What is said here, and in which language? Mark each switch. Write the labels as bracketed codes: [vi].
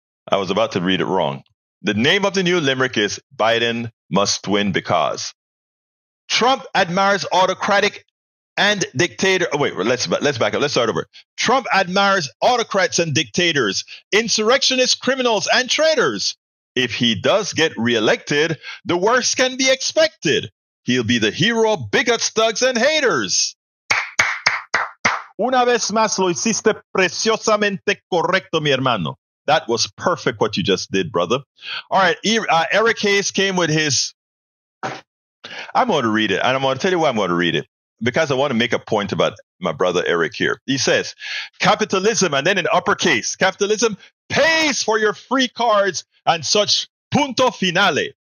[en] I was about to read it wrong. The name of the new limerick is Biden must win because Trump admires autocratic and dictator. Oh, wait, let's back up. Let's start over. Trump admires autocrats and dictators, insurrectionists, criminals, and traitors. If he does get reelected, the worst can be expected. He'll be the hero of bigots, thugs, and haters. [es] Una vez más lo hiciste preciosamente correcto, mi hermano. [en] That was perfect what you just did, brother. All right, Eric Hayes came with his... I'm going to read it, and I'm going to tell you why I'm going to read it. Because I want to make a point about my brother Eric here. He says, capitalism, and then in uppercase, capitalism pays for your free cards and such [es] punto finale.